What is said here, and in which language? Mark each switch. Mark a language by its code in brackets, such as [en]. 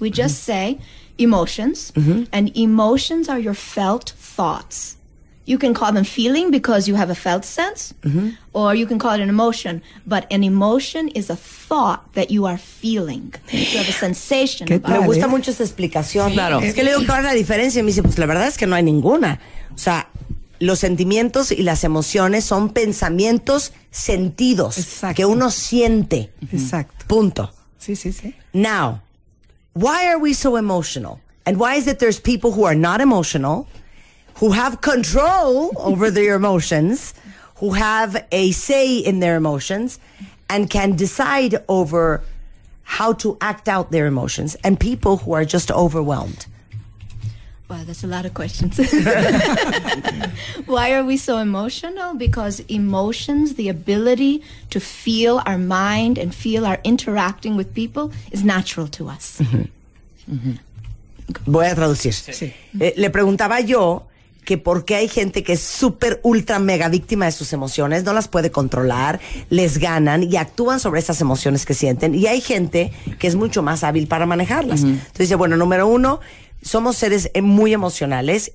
[en] We just say emotions, and emotions are your felt thoughts. You can call them feeling because you have a felt sense, or you can call it an emotion. But an emotion is a thought that you are feeling. You have a sensation about [es] Me [en] it. [es] gusta mucho esa explicación. Claro. Es que le digo que ahora la diferencia y me dice, pues la verdad es que no hay ninguna. O sea, los sentimientos y las emociones son pensamientos sentidos. Exacto. Que uno siente. Exacto. Punto. Sí, sí, sí. [en] Now, why are we so emotional? And why is it there's people who are not emotional, who have control over their emotions, who have a say in their emotions, and can decide over how to act out their emotions, and people who are just overwhelmed? Wow, that's a lot of questions. Why are we so emotional? Because emotions, the ability to feel our mind and feel our interacting with people is natural to us. [es] Voy a traducir. Sí. Le preguntaba yo que por qué hay gente que es súper, ultra, mega víctima de sus emociones, no las puede controlar, les ganan y actúan sobre esas emociones que sienten. Y hay gente que es mucho más hábil para manejarlas. Entonces dice, bueno, número uno, somos seres muy emocionales.